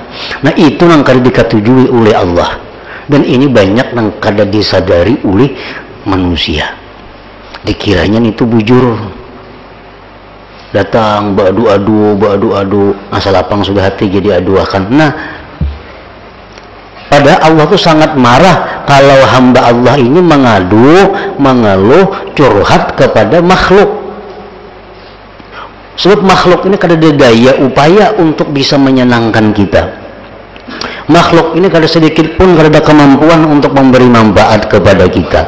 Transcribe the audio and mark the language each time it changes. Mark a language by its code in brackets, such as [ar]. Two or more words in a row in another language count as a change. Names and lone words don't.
[bjn] Nah, itu nang kada diketujui oleh Allah, dan ini banyak nang kada disadari oleh manusia. Dikiranya itu bujur, datang beradu-adu, asal lapang sudah hati jadi aduakan. [id] Nah, pada Allah tuh sangat marah kalau hamba Allah ini mengadu, mengeluh, curhat kepada makhluk. [bjn] Sebab makhluk ini kada ada daya upaya untuk bisa menyenangkan kita. Makhluk ini kada sedikit pun kada ada kemampuan untuk memberi manfaat kepada kita.